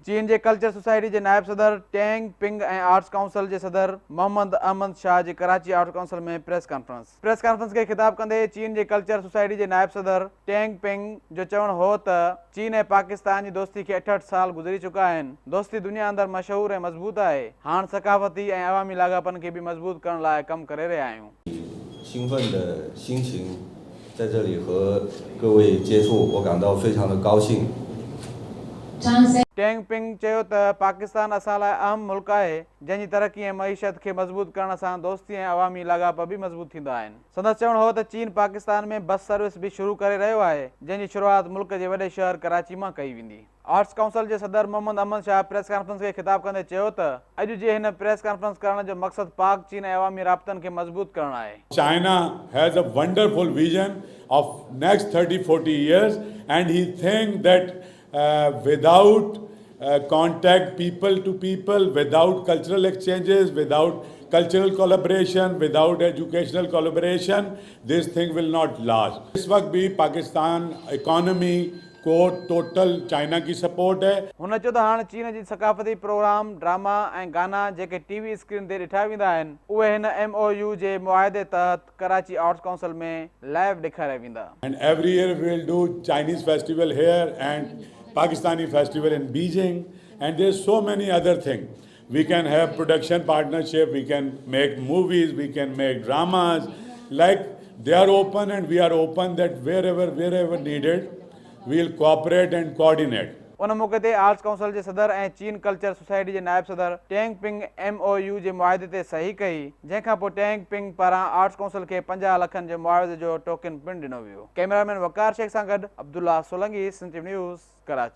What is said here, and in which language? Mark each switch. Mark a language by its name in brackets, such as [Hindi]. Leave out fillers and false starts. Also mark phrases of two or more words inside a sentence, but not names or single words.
[Sindhi] चीन जे कल्चर सोसाइटी जे नायब सदर टेंग पिंग ऐं आर्ट्स काउंसिल जे सदर मोहम्मद अहमद शाह जी कराची आर्ट्स काउंसिल में [English] press conference [Sindhi] खे ख़िताब कंदे चीन जे कल्चर सोसाइटी जे नायब सदर टेंग पिंग जो चवणु हो त चीन ऐं पाकिस्तान जी दोस्ती खे 68 साल गुज़री चुका आहिनि। दोस्ती दुनिया अंदरि मशहूरु ऐं मज़बूत आहे। हाणे सकाफ़ती ऐं अवामी लाॻापनि खे बि मज़बूत करण लाइ कमु करे रहिया आहियूं। [Chinese] 兴奋的心情在这里和各位接触，我感到非常的高兴。 [Sindhi] टेंग पिंग चयो त पाकिस्तान असां लाइ अहम मुल्क आहे, जंहिंजी तरक़ी ऐं मईशत खे मज़बूत करण सां दोस्ती ऐं अवामी लाॻाप बि मज़बूत थींदा आहिनि। संदसि चवणु हो त चीन पाकिस्तान में [English] bus service [Sindhi] बि शुरू करे रहियो आहे, जंहिंजी शुरूआति मुल्क जे वॾे शहर कराची मां कई वेंदी। आर्ट्स काउंसिल जे सदर मोहम्मद अहमद शाह [English] press conference [Sindhi] खे ख़िताब कंदे चयो त अॼु जे हिन [English] press conference [Sindhi] करण जो मक़सदु पाक चीन ऐं अवामी राब्तनि खे मज़बूत करणु आहे। [English] China has a wonderful vision of next 30-40 years, and he thinks that without contact people to people, without cultural exchanges, without cultural collaboration, without educational collaboration, this thing will not last. [Urdu] اس وقت بھی پاکستان اکانومی کو ٹوٹل چائنا کی سپورٹ ہے. [Sindhi] हुन चयो त हाणे चीन जी सकाफ़ती प्रोग्राम, ड्रामा ऐं गाना जेके [English] TV screen [Sindhi] ते ॾिठा वेंदा आहिनि, उहे हिन MOU जे मुआहदे तहत कराची आर्ट्स काउंसिल में लाइव ॾेखारिया वेंदा। [English] And every year we will do Chinese festival here and Pakistani festival in Beijing, and there's so many other things. We can have production partnership, we can make movies, we can make dramas. Like they are open and we are open that wherever needed, we'll cooperate and coordinate. [Sindhi] उन मौक़े ते आर्ट्स काउंसिल जे सदर ऐं चीन कल्चर सोसाइटी जे नायब सदर टेंग पिंग MOU जे मुआहदे ते सही कई, जंहिंखां पोइ टेंग पिंग पारां आर्ट्स काउंसिल खे 50 लखनि जे मुआवज़े जो टोकन पिणु ॾिनो वियो। कैमरामैन वकार शेख सां गॾु अब्दुल्ला सोलंगी, सिंध न्यूज़, कराची।